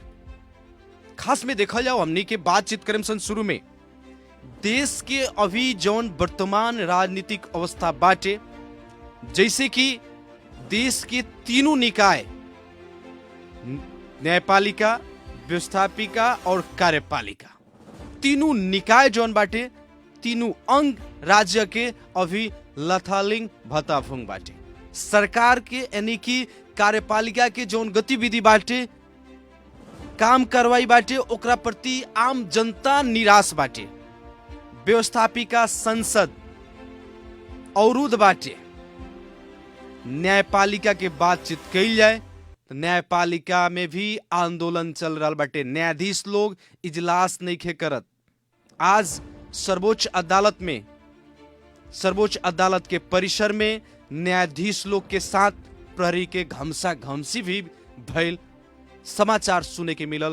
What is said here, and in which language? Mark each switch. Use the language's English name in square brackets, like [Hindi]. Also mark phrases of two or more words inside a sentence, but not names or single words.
[Bhojpuri] खास में देखा जाओ हमने के बातचीत करें सन शुरू में देश के अभी जौन वर्तमान राजनीतिक अवस्था बाटे, जैसे कि देश के तीनों निकाय न्यायपालिका, व्यवस्थापिका और कार्यपालिका, तीनों निकाय जौन बाटे, तीनों अंग राज्य के अभी लथालिंग भताफुंग बाटे। सरकार के यानी कि कार्यपालिका के जौन गतिविधि बाटे, काम करवाई बाटे, ओकरा प्रति आम जनता निराश बाटे। व्यवस्थापिका संसद अवरुद्ध बाटे। न्यायपालिका के बातचीत कइल जाए तो न्यायपालिका में भी आंदोलन चल रहा बाटे। न्यायाधीश लोग इजलास नहीं खे करत। आज सर्वोच्च अदालत के परिसर में न्यायाधीश लोग के साथ प्रहरी के घमसा घमसी भी भइल समाचार सुने के मिलल।